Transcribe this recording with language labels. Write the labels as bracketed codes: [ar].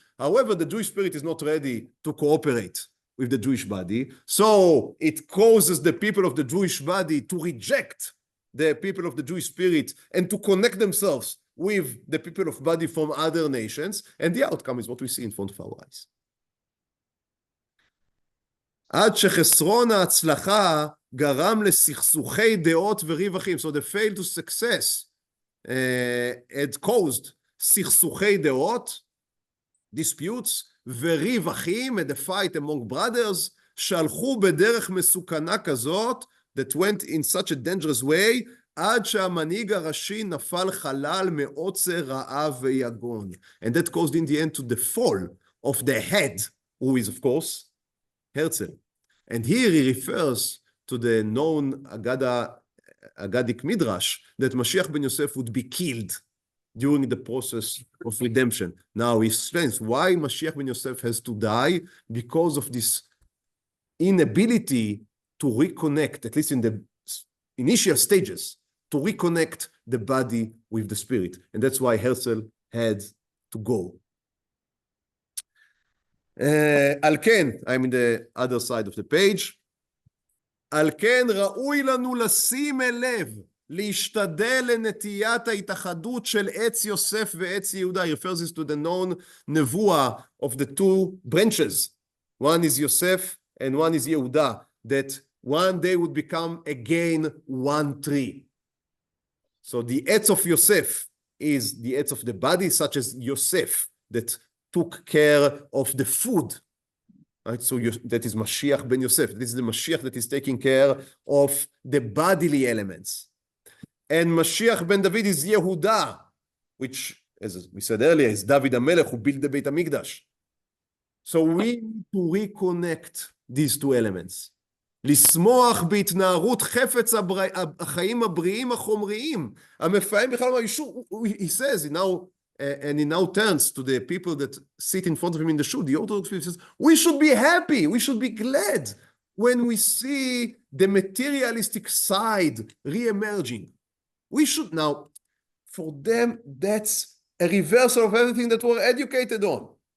[en] However, the Jewish spirit is not ready to cooperate with the Jewish body, so it causes the people of the Jewish body to reject the people of the Jewish spirit and to connect themselves with the people of body from other nations, and the outcome is what we see in front of our eyes. [he] עד שחסרון ההצלחה גרם לסכסוכי דעות ורווחים. [en] So the fail to success had caused [he] סכסוכי דעות, [en] disputes, [he] ורווחים, [en] and the fight among brothers, [he] שהלכו בדרך מסוכנה כזאת, [en] that went in such a dangerous way, [he] עד שהמנהיג הראשי נפל חלל מעוצר רעב ויגון. [en] And that caused in the end to the fall of the head, who is of course Herzl. And here he refers to the known Agadic Midrash that Mashiach ben Yosef would be killed during the process of redemption. Now he explains why Mashiach ben Yosef has to die, because of this inability to reconnect, at least in the initial stages, to reconnect the body with the spirit. And that's why Herzl had to go. [he] על כן, [en] I'm in the other side of the page. [he] על כן ראוי לנו לשים לב, להשתדל לנטיית ההתאחדות של עץ יוסף ועץ יהודה. [en] He refers to the known נבואה of the two branches. One is Yosef and one is Yehuda, that one day would become again one tree. So the etz of Yosef is the etz of the body, such as Yosef, that took care of the food. Right? So that is Mashiach ben Yosef. This is the Mashiach that is taking care of the bodily elements. And Mashiach ben David is Yehuda, which, as we said earlier, is David HaMelech who built the Beit HaMikdash. So we need to reconnect these two elements. [he] לשמוח בהתנערות חפץ החיים הבריאים החומריים. המפעם בכלל, [en] he says, and he now turns to the people that sit in front of him in the shul, the Orthodox people, says, we should be happy, we should be glad when we see the materialistic side re-emerging. We should now, for them, that's a reversal of everything that we're educated on.